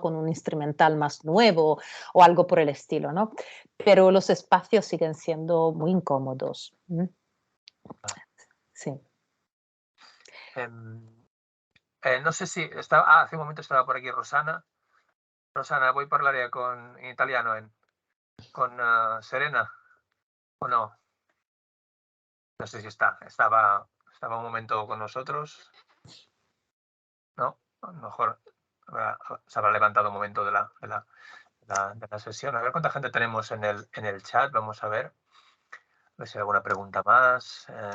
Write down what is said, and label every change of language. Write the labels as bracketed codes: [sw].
[es] Con un instrumental más nuevo o algo por el estilo, ¿no? Pero los espacios siguen siendo muy incómodos. Sí. No sé si hace un momento estaba por aquí Rosana. [it] Rosana, vuoi parlare in italiano con Serena o no? [es] No sé si estaba un momento con nosotros. No, a lo mejor se habrá levantado un momento de la sesión. A ver cuánta gente tenemos en el chat. Vamos a ver si hay alguna pregunta más.